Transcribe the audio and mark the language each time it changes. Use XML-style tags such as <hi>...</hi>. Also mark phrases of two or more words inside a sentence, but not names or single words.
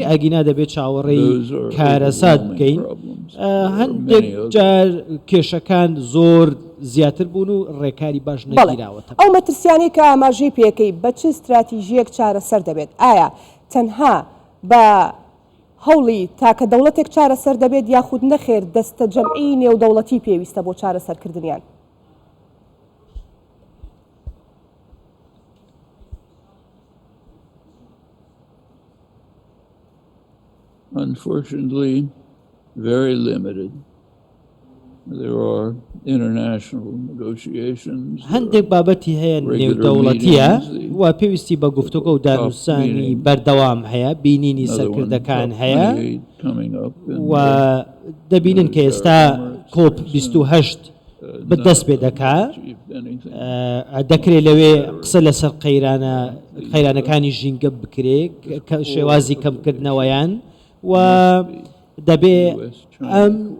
<ckb>ئەگینا دەبێت چاوەڕێی کارەسات بکەین. هەندێک جار کێشەکان زۆر زیاتر بوون و ڕێکاری باش نەگیراوەتە. ئەو مەترسیانی کە ئاماژەی پێکەی بە چ استراتیژیەک چارەسەر دەبێت؟ ئایا تەنها بە هەوڵی تاکە دەوڵەتێک چارەسەر دەبێت یاخود نەخێر دەستە جەمعی نێودەوڵەتی پێویستە بۆ چارەسەرکردنیان؟</ckb> <en>Unfortunately, very limited. There are international negotiations.</en> <ckb>هەندێک بابەتی هەیە نێودەوڵەتیە و پێویستی بە گفتوگۆ و دانووسانی بەردەوام هەیە، بینینی سەرکردەکان هەیە و دەبینن کە ئێستا کۆپ 28 بەدەست پێ دەکات. دەکرێت لەوێ قسە لەسەر قەیرانەکانی ژینگە بکرێ شێوازی کەمکردنەوەیان و دەبێ ئەم</ckb>